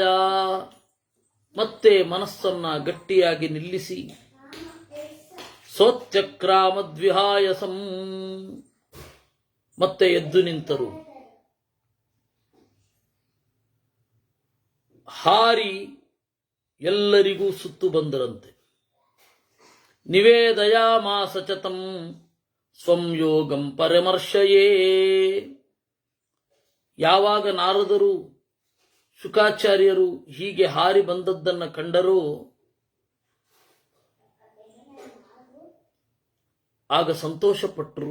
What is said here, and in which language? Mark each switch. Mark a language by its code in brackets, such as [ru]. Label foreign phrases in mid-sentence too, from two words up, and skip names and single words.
[kn] ಮತ್ತೆ ಮನಸ್ಸನ್ನ ಗಟ್ಟಿಯಾಗಿ ನಿಲ್ಲಿಸಿ ಸೋತ್ಯಕ್ರಾಮದ್ವಿಹಾಯಸಂ ಮತ್ತೆ ಎದ್ದು ನಿಂತರು. ಹಾರಿ ಎಲ್ಲರಿಗೂ ಸುತ್ತು ಬಂದರಂತೆ. [sa] ನಿವೇದಯಾಮಾಸ ಚ ತಂ ಸ್ವಂ ಯೋಗಂ ಪರಮರ್ಶಯೇ. [kn] ಯಾವಾಗ ನಾರದರು ಶುಕಾಚಾರ್ಯರು ಹೀಗೆ ಹಾರಿ ಬಂದದ್ದನ್ನ ಕಂಡರೋ ಆಗ ಸಂತೋಷಪಟ್ಟರು.